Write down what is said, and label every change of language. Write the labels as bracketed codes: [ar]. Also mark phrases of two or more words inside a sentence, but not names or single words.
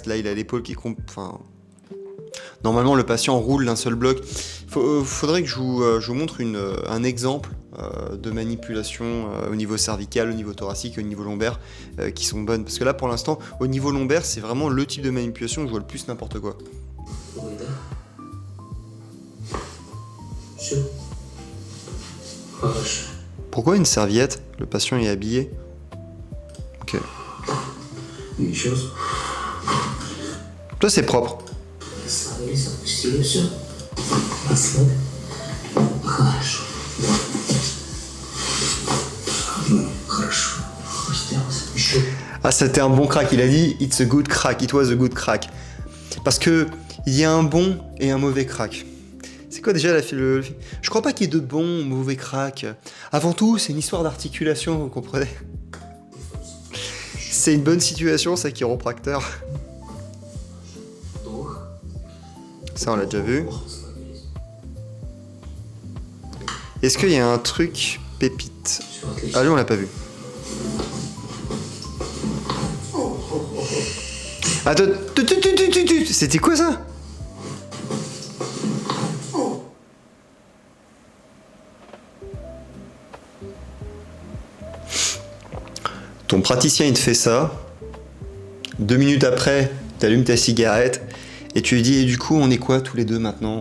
[fr] Là, il a l'épaule qui normalement, le patient roule d'un seul bloc. Faudrait que je vous montre un exemple de manipulation au niveau cervical, au niveau thoracique, au niveau lombaire, qui sont bonnes. Parce que là, pour l'instant, au niveau lombaire, c'est vraiment le type de manipulation où je vois le plus n'importe quoi. [ru] Выдох. Все. Хорошо. [fr] Pourquoi une serviette? Le patient est habillé. Ok. [ru] И еще раз. [fr] Toi, c'est propre. [ru] Расслабились, отпустили все. Расслабь. Хорошо. Хорошо. Сделалось. Еще. [fr] Ah, c'était un bon crack. Il a dit « [en] It's a good crack. It was a good crack ». [fr] Parce que il y a un bon et un mauvais crack. C'est quoi déjà Je crois pas qu'il y ait de bons ou mauvais crack. Avant tout, c'est une histoire d'articulation, vous comprenez? C'est une bonne situation, ça, chiropracteur. [ru] Вдох. [fr] Ça, on l'a déjà vu. [ru] Расслабились. [fr] Est-ce qu'il y a un truc pépite? [ru] Все отлично. [fr] Ah, lui, on l'a pas vu. Attends, c'était quoi ça? Ton praticien il te fait ça, 2 minutes après, t'allumes ta cigarette et tu lui dis et du coup on est quoi tous les deux maintenant?